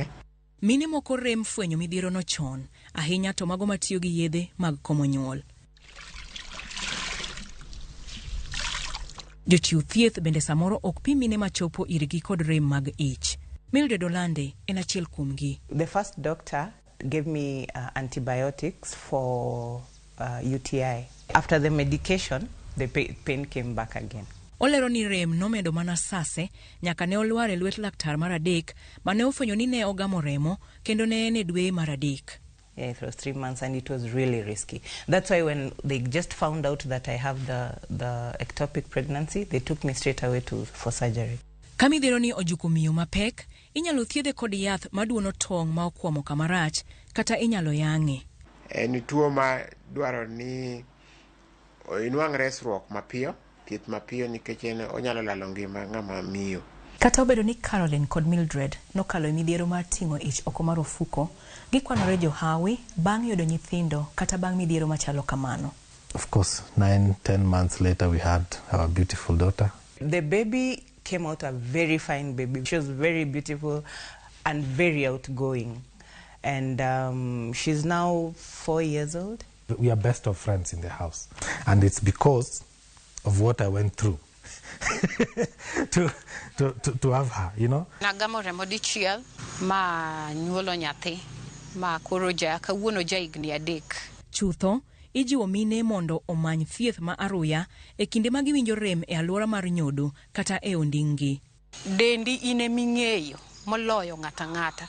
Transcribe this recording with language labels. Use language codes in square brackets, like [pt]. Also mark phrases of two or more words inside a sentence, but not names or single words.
[luo] Mine moko rem fwenyo midhiero no chon, ahinya to mago matiyo gi yedhe mag komo nyuol. Jochiw thieth bende samoro ok pim mine machopo irgi kod rem mag ich. Mildred Olande en achiel kuomgi. [en] The first doctor gave me antibiotics for UTI. After the medication, the pain came back again. [luo] Olero ni rem nomedo mana sase nyaka ne olwar e lwet laktar mar adek mane ofwenyo ni ne ogamo remo kendo ne en e dwe mar adek. [en] Yeah, it was 3 months and it was really risky. That's why when they just found out that I have the ectopic pregnancy, they took me straight away for surgery. [luo] Kamidhiero ni ojuko miyo mapek, inyalo thiedhe kod yath maduono tong' ma okwamo kamarach, kata inyalo yang'e. En tuo ma dwaro ni inwang' resruok mapiyo, thieth mapiyo nikech onyalo lalo ngima ng'ama miyo. Kata obedo ni Caroline kod Mildred nokalo midhiero mar ting'o ich oko mar ofuko, gikwanore johawi bang' yudo nyithindo kata bang' midhiero machalo kamano. [en] Of course, 9-10 months later we had our beautiful daughter. The baby came out a very fine baby. She was very beautiful and very outgoing. And she's now 4 years old. We are best of friends in the house. And it's because of what I went through to have her, you know. [luo] Nagamo remo dichiel ma nyuolo nyathi ma koro kawuono higni 3. Chutho, ijiwo mine mondo omany thieth ma aruya e kinde ma giwinjo rem e alwora mar nyodo kata e ondinggi. Dendi ine ming'eyo moloyo ng'ata ng'ata.